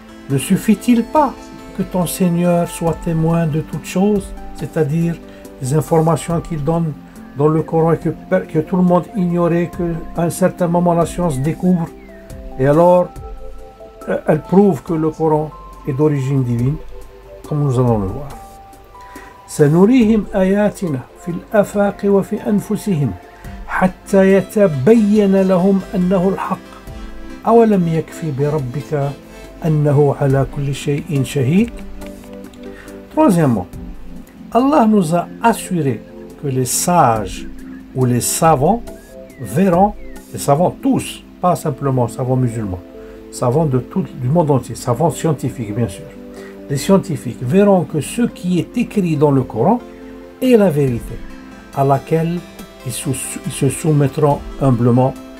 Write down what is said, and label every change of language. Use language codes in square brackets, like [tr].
[fr] Ne suffit-il pas que ton Seigneur soit témoin de toutes choses, c'est-à-dire les informations qu'il donne dans le Coran et que tout le monde ignorait, qu'à un certain moment la science découvre, et alors elle prouve que le Coran est d'origine divine, comme nous allons le voir. [ar] سنريهم آياتنا في الآفاق وفي أنفسهم حتى يتبين لهم أنه الحق أولم يكفي بربك أنه على كل شيء شهيد. [fr] Troisièmement, Allah nous a assuré que les sages ou les savants verront, les savants tous, pas simplement savants musulmans, savants du monde entier, savants scientifiques bien sûr, les scientifiques verront que ce qui est écrit dans le Coran est la vérité, à laquelle ils se soumettront humblement.